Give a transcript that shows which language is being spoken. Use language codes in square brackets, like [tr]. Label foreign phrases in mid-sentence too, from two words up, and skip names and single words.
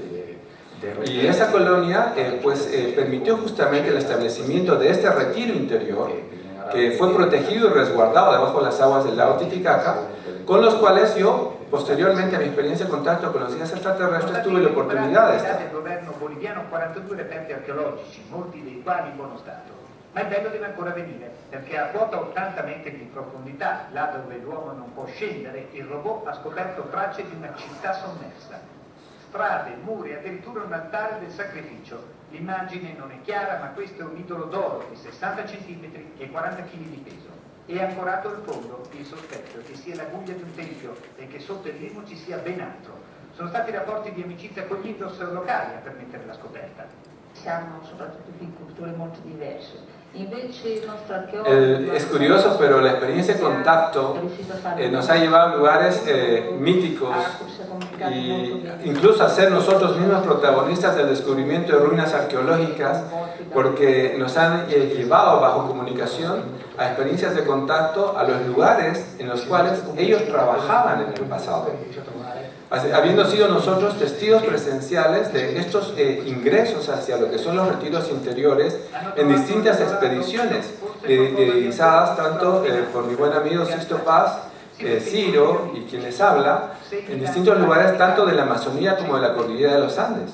[es] Y esa colonia permitió justamente el establecimiento de este retiro interior que fue protegido y resguardado debajo de las aguas del lago Titicaca, con los cuales yo, posteriormente a mi experiencia de contacto con los guías extraterrestres, tuve la oportunidad de estar. [it] Il governo boliviano 42 reperti archeologici, molti dei quali in buono stato. Ma il bello deve ancora venire, perché a quota 80 metri di profondità, là dove l'uomo non può scendere, il robot ha scoperto tracce di una città sommersa. Strade, muri, addirittura un altare del sacrificio. L'immagine non è chiara, ma questo è un idolo d'oro di 60 cm e 40 kg di peso. È ancorato al fondo il sospetto che sia la guglia di un tempio e che sotto il limo ci sia ben altro. Sono stati rapporti di amicizia con gli Indos locali a permettere la scoperta. Siamo soprattutto in culture molto diverse. [es] Es curioso, pero la experiencia de contacto nos ha llevado a lugares míticos e incluso a ser nosotros mismos protagonistas del descubrimiento de ruinas arqueológicas, porque nos han llevado bajo comunicación a experiencias de contacto a los lugares en los cuales ellos trabajaban en el pasado, habiendo sido nosotros testigos presenciales de estos ingresos hacia lo que son los retiros interiores en distintas expediciones dirigidas tanto por mi buen amigo Sixto Paz, Ciro y quien les habla, en distintos lugares tanto de la Amazonía como de la cordillera de los Andes.